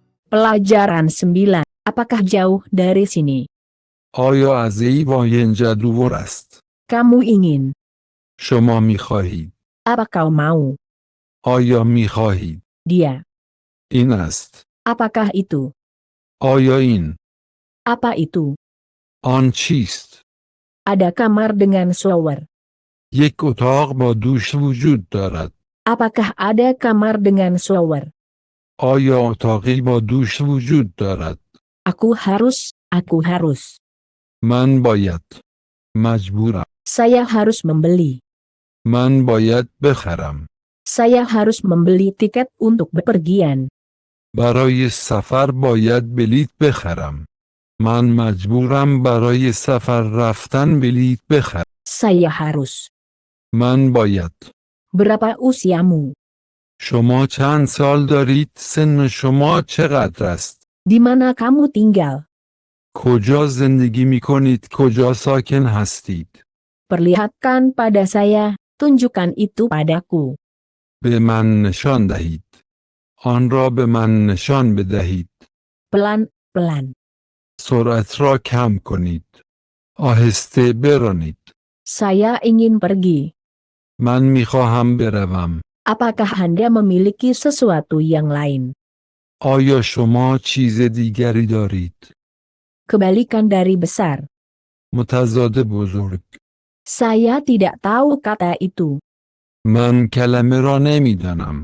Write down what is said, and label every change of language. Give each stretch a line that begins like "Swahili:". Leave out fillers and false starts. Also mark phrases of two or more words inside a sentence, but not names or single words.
Indonesian: Pelajaran 9. Apakah jauh dari sini?
Persian: آیا از ایوان اینجا دور است؟
Indonesian: Kamu ingin.
Persian: شما میخواهید.
Indonesian: Apa kau mau?
Persian: آیا میخواهید؟
Indonesian: Dia.
Persian: این است.
Indonesian: Apakah itu?
Persian: آیا این؟
Indonesian: Apa itu?
Persian: آن چیست؟
Indonesian: Ada kamar dengan shower.
Persian: یک اتاق با دوش وجود دارد.
Indonesian: Apakah ada kamar dengan shower?
Persian: آیا اتاقی با دوش وجود دارد؟
Indonesian: Aku harus.
Persian: من باید. مجبورم.
Indonesian: Saya harus membeli.
Persian: من باید بخرم.
Indonesian: Saya harus membeli tiket untuk bepergian.
Persian: برای سفر باید بلیط بخرم. من مجبورم برای سفر رفتن بلیط بخرم.
Indonesian: Saya harus.
Persian: من باید.
Indonesian: Berapa usiamu?
Persian: شما چند سال دارید؟ سن شما چقدر است؟
Indonesian: Di mana kamu tinggal?
Persian: کجا زندگی می کنید؟ کجا ساکن هستید؟
Indonesian: Perlihatkan pada saya, tunjukkan itu padaku.
Persian: به من نشان دهید. آن را به من نشان بدهید.
Indonesian: Pelan-pelan.
Persian: سرعت را کم کنید. آهسته برانید.
Indonesian: Saya ingin pergi.
Persian: من می خواهم بروم.
Indonesian: Apakah Anda memiliki sesuatu yang lain?
Persian: آیا شما چیز دیگری دارید؟
Indonesian: Kebalikan dari besar.
Persian: متضاد بزرگ.
Indonesian: Saya tidak tahu kata itu.
Persian: من کلمه را نمیدانم.